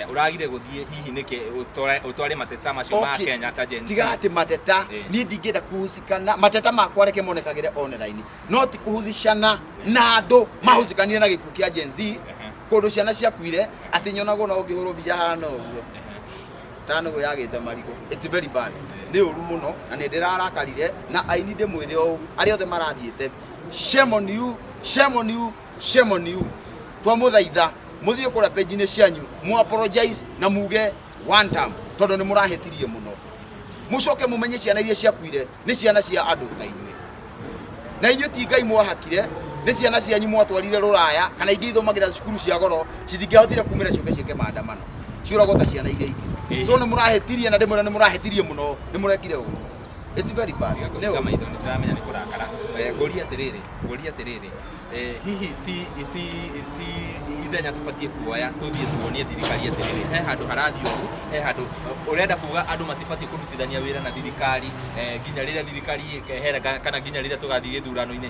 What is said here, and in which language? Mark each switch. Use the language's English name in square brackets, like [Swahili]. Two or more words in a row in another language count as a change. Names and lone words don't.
[Kikuyu] Ũragire gũthiĩ hihi nĩkĩ ũtware mateta macio ma Kenya ta Gen Z? Tiga atĩ mateta, niĩ ndingĩenda kũhusikana, mateta makwa reke monekagĩre online. No ti kũhusicana na andũ mahusikanire na gĩkuũ kĩa Gen Z, kũndũ ciana ciakuire, atĩ nyonagwo na ũngĩhũrwo mbica hana ũguo. Tano yagĩte marigũ. [English] It's very bad. [Kikuyu] Nĩ ũru mũno na nĩ ndĩrarakarire na aini ndĩmwĩre o arĩa othe marathiĩte. [English] Shame on you, shame on you. Shame on you. [Kikuyu] Twamũthaitha mũthiĩ kũrĩa page-inĩ cianyu mu apologize na muge [English] one time [Kikuyu] tondũ nĩ mũrahĩtirie mũno. Mũcoke mũmenye ciana iria ciakuire nĩ ciana cia andũ na inyuĩ. Na inyuĩ ti Ngai mwahakire, nĩ ciana cianyu mwatwarire rũraya kana ingĩ ithomagĩra cukuru cia goro citingĩahotire kumĩra ciũke ciĩke maandamano. Ciũragwo ta ciana iria ingĩ. So nĩ mũrahĩtirie na ndĩmwĩra nĩ mũrahĩtirie mũno, nĩ mũrekire ũguo. [English] It's very bad. [Kikuyu] Nĩ maitho nĩ tũramenya nĩ kũrakara. Ngũria atĩrĩrĩ, hihi ti ithenya tũbatiĩ kuoya tũthiĩ tuonie thirikari atĩrĩrĩ, he handũ harathiĩ ũru, he handũ ũrenda kuga andũ matibatiĩ kũrutithania wĩra na thirikari nginya rĩrĩa thirikari ĩkehera kana nginya rĩrĩa tũgathiĩ gĩthurano-inĩ.